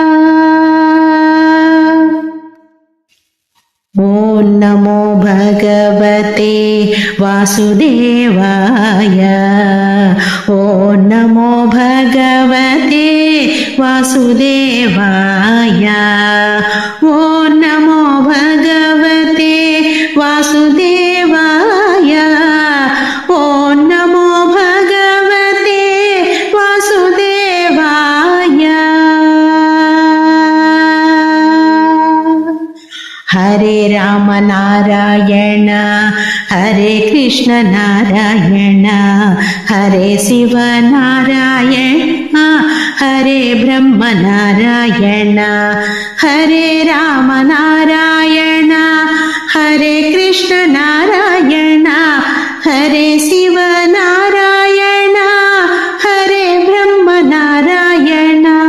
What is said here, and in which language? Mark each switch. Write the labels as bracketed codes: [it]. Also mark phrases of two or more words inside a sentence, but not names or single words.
[sa] ओं नमो भगवते वासुदेवाय, ओं नमो भगवते वासुदेवाय, ओं नमो भगवते वासुदेवाय, ओं नमो भगवते वासुदेवाय. हरे राम नारायण, हरे कृष्ण नारायण, हरे शिव नारायण, हरे ब्रह्म नारायण, हरे राम नारायण, हरे कृष्ण नारायण, हरे शिव नारायण, हरे ब्रह्म नारायण.